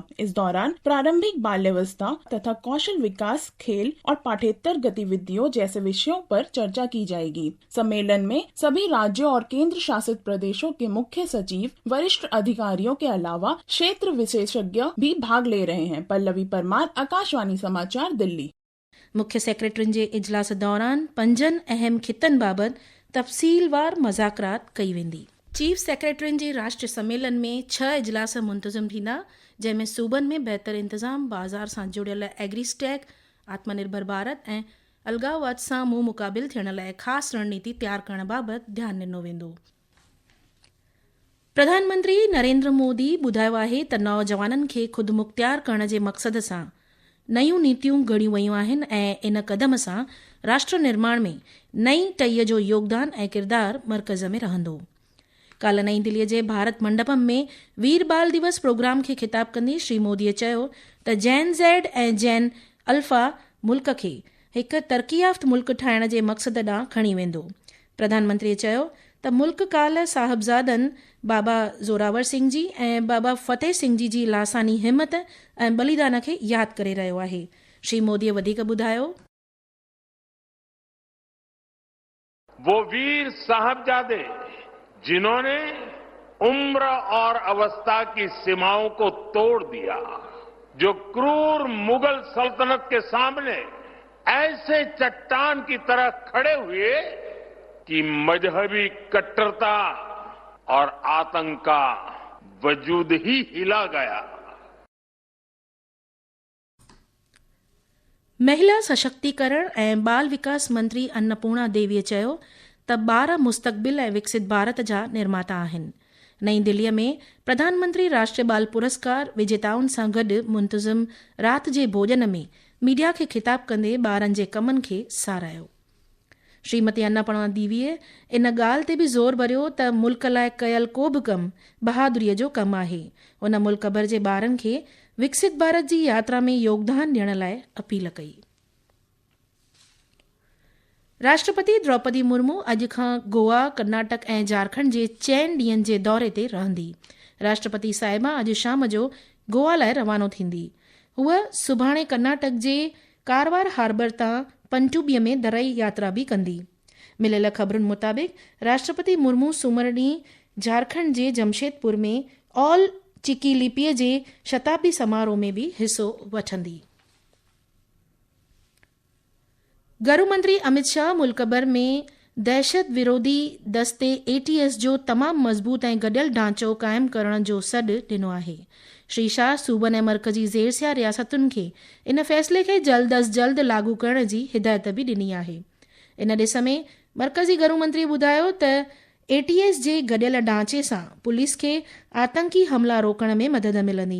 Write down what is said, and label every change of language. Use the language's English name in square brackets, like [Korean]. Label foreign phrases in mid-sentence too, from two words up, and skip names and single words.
[Hindi] इस दौरान प्रारंभिक बाल्यावस्था तथा कौशल विकास, खेल और पाठ्येतर गतिविधियों जैसे विषयों पर चर्चा की जाएगी। सम्मेलन में सभी राज्यों और केंद्र शासित प्रदेशों के मुख्य सचिव, वरिष्ठ अधिकारियों के अलावा क्षेत्र विशेषज्ञ भी भाग ले रहे हैं। पल्लवी परमार, आकाशवाणी समाचार, दिल्ली। [Sindhi] मुख्य सेक्रेटरियुनि जे इजलास दौरान 5 अहम खितनि बाबति तफ़सीलवार मुज़ाकरात कई वेंदी। चीफ सेक्रेटरियुनि जे राष्ट्रीय सम्मेलन में 6 इजलास मुंतज़म थींदा, जंहिंमें सूबनि में बहितर इंतज़ाम, बाज़ार सां जुड़ियल एग्रीस्टैक, आत्मनिर्भर भारत ऐं अलगाववाद सां मुंहुं मुक़ाबिल थियण लाइ ख़ासि रणनीति तयारु करण बाबति ध्यानु ॾिनो वेंदो। प्रधानमंत्री नरेंद्र मोदी ॿुधायो आहे त नौजवाननि खे ख़ुदि मुख़्तियार करण जे मक़सद सां नयूं नीतियूं घड़ियूं वयूं आहिनि ऐं इन क़दम सां राष्ट्र निर्माण में नई टईअ जो योगदान ऐं किरदारु मर्कज़ में रहंदो। काल्ह नई दिल्लीअ जे भारत मंडपम में वीर बाल दिवस प्रोग्राम खे ख़िताब कंदे श्री मोदीअ चयो त जैन ज़ेड ऐं जैन अल्फा मुल्क खे हिकु तरक़ी याफ़्त मुल्क ठाहिण जे मक़सद ॾांहुं खणी वेंदो। प्रधानमंत्रीअ चयो त मुल्क काल्ह साहिबज़ादनि बाबा ज़ोरावर सिंह जी ऐं बाबा फतेह सिंह जी लासानी हिमत ऐं बलिदान खे यादि करे रहियो आहे। श्री मोदीअ वधीक ॿुधायो, [Hindi] वो वीर साहबजादे जिन्होंने उम्र और अवस्था की सीमाओं को तोड़ दिया, जो क्रूर मुगल सल्तनत के सामने ऐसे चट्टान की तरह खड़े हुए कि मजहबी कट्टरता और आतंक का वजूद ही हिला गया। [Sindhi] महिला सशक्तिकरण ऐं बाल विकास मंत्री अन्नपूर्णा देवीअ चयो त ॿार मुस्तक़बिल ऐं विकसित भारत जा निर्माता आहिनि। नई दिल्लीअ में प्रधानमंत्री राष्ट्रीय बाल पुरस्कार विजेताउनि सां गॾु मुंतज़िम राति जे भोॼन में मीडिया खे ख़िताब कंदे ॿारनि जे कमनि खे साराहियो। श्रीमती अन्नपूर्णा देवीअ इन ॻाल्हि ते बि ज़ोर भरियो त मुल्क लाइ कयल को बि कमु बहादुरीअ जो कमु आहे। उन मुल्क भर जे ॿारनि खे विकसित भारत जी यात्रा में योगदान ॾियण लाइ अपील कई। राष्ट्रपति द्रौपदी मुर्मू अॼु खां गोवा, कर्नाटक ऐं झारखंड जे 4 ॾींहनि जे दौरे ते रहंदी। राष्ट्रपति साहिबा अॼु शाम जो गोवा लाइ रवानो थींदी। हूअ सुभाणे कर्नाटक जे कारवार हार्बर तां पनटुबीअ में दरई यात्रा बि कंदी। मिलियल ख़बरुनि मुताबिक़ राष्ट्रपति मुर्मू सूमर ॾींहुं झारखंड जे जमशेदपुर में ऑल चिकी लिपीअ जे शताब्दी समारोह में बि हिसो वठंदी। गृह मंत्री अमित शाह मुल्क भर में दहशत विरोधी दस्ते ATS जो तमामु मज़बूत ऐं गॾियल ढांचो क़ाइमु करण जो सॾु ॾिनो आहे। श्री शाह सूबनि ऐं मर्कज़ी ज़ेरसिया रियासतुनि खे इन फ़ैसिले खे जल्द अज़ जल्द लागू करण जी हिदायत बि ॾिनी आहे। इन ॾिस में मर्कज़ी गृह मंत्री ॿुधायो त ATS जे गडियल ढांचे सां पुलिस खे आतंकी हमला रोकण में मदद मिलंदी।